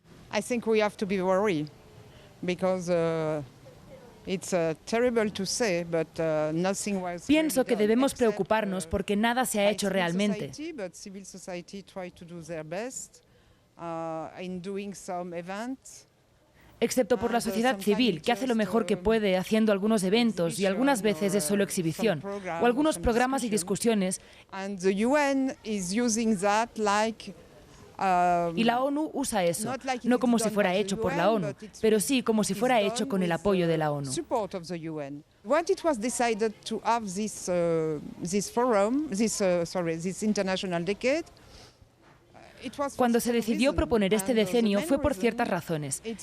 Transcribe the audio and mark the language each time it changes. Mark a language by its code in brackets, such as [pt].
[en] I think we have to be worried because it's terrible to say, but nothing was. [es] Pienso que debemos preocuparnos porque nada se ha hecho realmente. [en] But civil society try to do their best in doing some events. [es] Excepto por la sociedad civil, que hace lo mejor que puede haciendo algunos eventos y algunas veces es solo exhibición, o algunos programas y discusiones. [en] And the UN is using that like. [es] Y la ONU usa eso, no como si fuera hecho por la ONU, pero sí como si fuera hecho con el apoyo de la ONU. [en] When it was decided to have this forum, this international decade, [es] cuando se decidió proponer este decenio fue por ciertas razones.